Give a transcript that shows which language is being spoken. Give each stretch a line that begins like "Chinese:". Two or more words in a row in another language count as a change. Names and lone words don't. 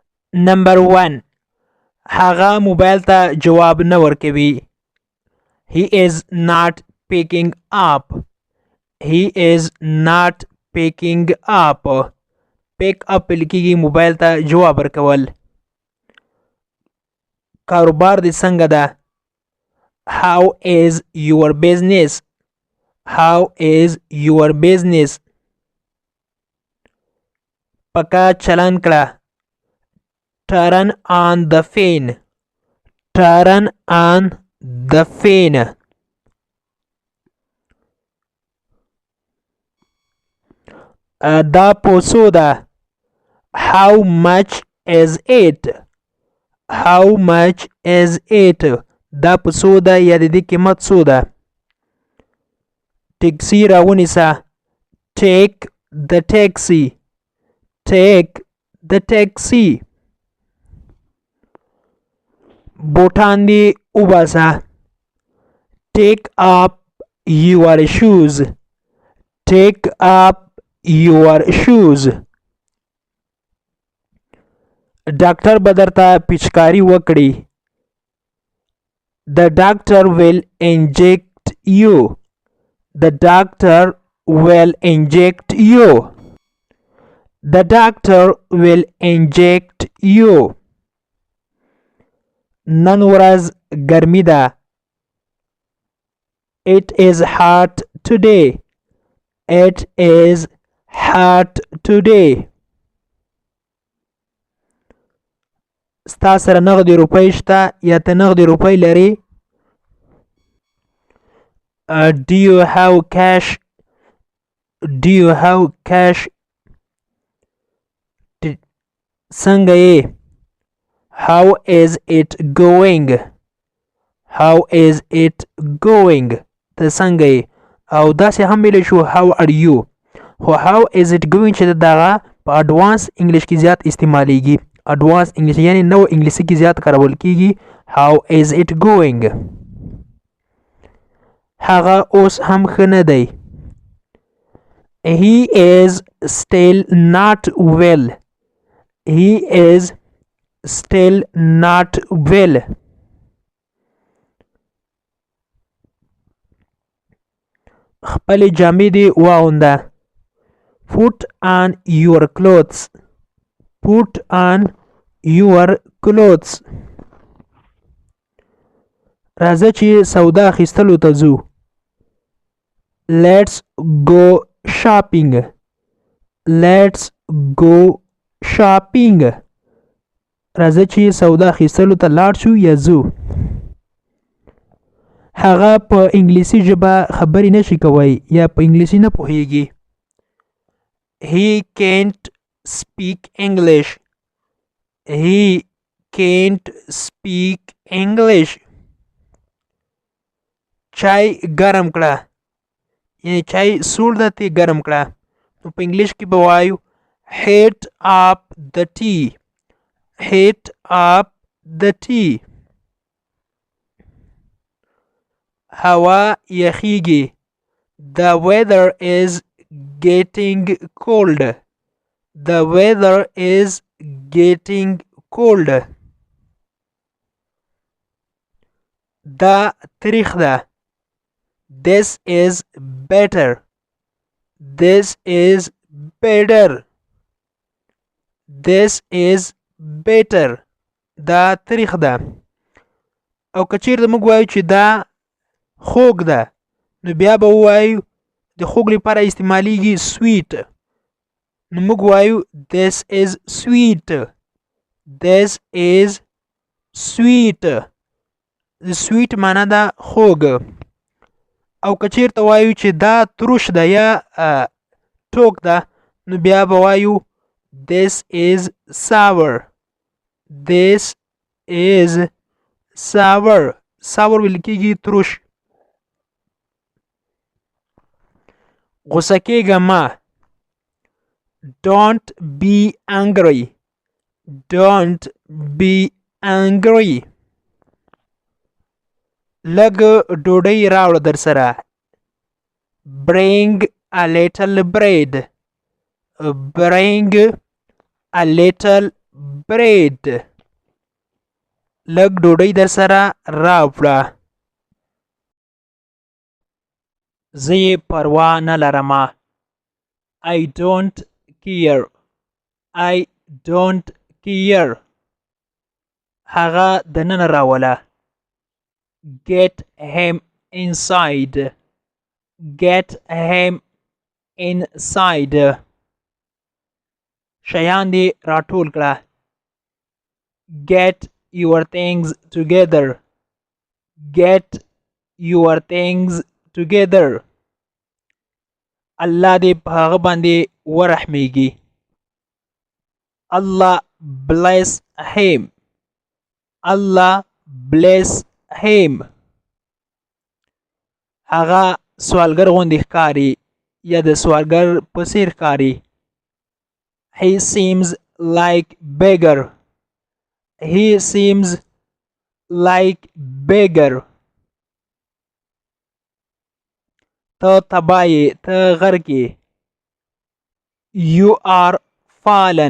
Pashto: نمبر 1 هغه موبایل ته جواب نه ورکوي.
English: He is not picking up. He is not picking up. pick up
Pashto: لیکيږي موبایل ته جواب ورکول. کاروبار دې څنګه ده؟
English: How is your business? How is your business?
Pashto: پکا چلن کړه.
English: Turn on the fan. Turn on the fan.
Pashto: دا پوسو ده.
English: How much is it? How much is it?
Pashto: دا پوسو ده یا د دې قیمت څو ده؟ ټیکسي راونیسه.
English: Take the taxi. Take the taxi.
Pashto: بوټان دې وباسه.
English: Take up your shoes. Take up your shoes.
Pashto: ډاکټر به درته پیچکاري وکړي.
English: The doctor will inject you. The doctor will inject you. The doctor will inject you.
Pashto: نن ورځ ګرمي ده.
English: It is hot today. It is hot today.
Pashto: ستا سره نغدي روپۍ شته یا ته نغدي روپۍ لري؟
English: Do you have cash? Do you have cash?
Pashto: څنګه یې؟
English: How is it going? How is it going?
Pashto: ته څنګه یې؟ او داسې هم ویلی شو
English: how are you.
Pashto: خو
English: how is it going
Pashto: چې دغه په
English: advance English
Pashto: کې زیات استعمالیږي.
English: advance English
Pashto: یعنی نو انګلیسي کې زیات کارول کیږي.
English: how is it going.
Pashto: هغه اوس هم ښه نه دی.
English: He is still not well. He is still not well.
Pashto: خپلې جامې دې واغونده.
English: Put on your clothes. Put on your clothes.
Pashto: راځه چې سودا اخیستلو ته ځو.
English: Let's go shopping. Let's go shopping.
Pashto: راځه چې سودا اخیستلو ته لاړ شو یا ځو. هغه په انګلیسي ژبه خبرې نشي کوي یا په انګلیسي نه پوهیږي.
English: He can't speak English. He can't speak English.
Pashto: چای ګرم کړه. یعنی چای سوړ ده تی ګرم کړه. نو په انګلیش کې به وایو
English: heat up the tea. Heat up the tea.
Pashto: هوا یخیږي.
English: The weather is getting cold. The weather is getting cold.
Pashto: دا تریخ ده.
English: This is better. This is better. This is better.
Pashto: دا تریخ ده. او که چیرته موږ وایو چې دا خوږ ده نو بیا به ووایو د خوږ لپاره استعمالیږي sweet. نو موږ وایو
English: this is sweet. This is sweet.
Pashto: sweet معنا ده خوږ. او که چیرته وایو چې دا تروش ده یا ټوک ده نو بیا به وایو
English: this is sour. This is sour.
Pashto: sour ویل کېږي تروش. غوسه کېږه مه.
English: Don't be angry. Don't be angry.
Pashto: لږ ډوډۍ راوړه در سره.
English: Bring a little bread. Bring a little bread
Pashto: لږ ډوډۍ در سره راوړه. زه یې پروا نه لرمه.
English: I don't care. I don't care.
Pashto: هغه دننه راوله.
English: Get him inside. Get him inside.
Pashto: شیان دې راټول کړه.
English: Get your things together. Get your things together.
Pashto: الله دې په هغه باندې ورحمیږي.
English: Allah bless him. Allah bless him.
Pashto: هغه سوالګر غوندې ښکاري یا د سوالګر په څیر ښکاري.
English: He seems like beggar. He seems like beggar.
Pashto: ته تبایې ته غرقې.
English: You are fallen.